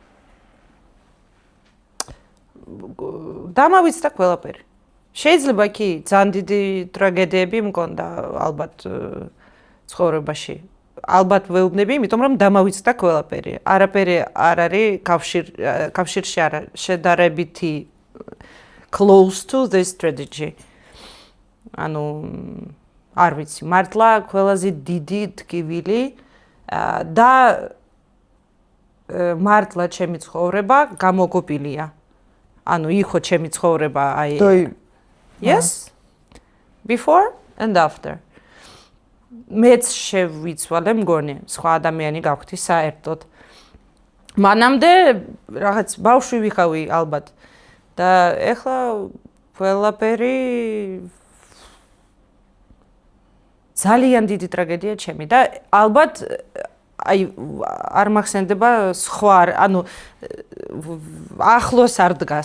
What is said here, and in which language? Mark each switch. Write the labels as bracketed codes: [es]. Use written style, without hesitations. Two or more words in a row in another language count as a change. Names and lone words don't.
[ka] დამავიწყდა ყველაფერი. შეიძლება კი ძალიან დიდი ტრაგედიები მქონდა ალბათ ცხოვრებაში. ალბათ ვეუბნები, იმიტომ რომ დამავიწყდა ყველაფერი. არაფერი არ არის კავშირში არა შედარებითი [en] close to this strategy. [ka] არ ვიცი, მართლა ყველაზე დიდი ტკივილი და მართლა ჩემი ცხოვრება გამოგობილია. იყო ჩემი ცხოვრება აი Yes. [en] Before and after. [ka] მეც შევიცვალე მგონი, სხვა ადამიანი გავხდი საერთოდ. მანამდე რაღაც ბავშვი ვიყავი ალბათ. და ეხლა ყველაფერი ძალიან დიდი ტრაგედია ჩემი და ალბათ აი არ მახსენდება სხვა ახლოს არ დგას.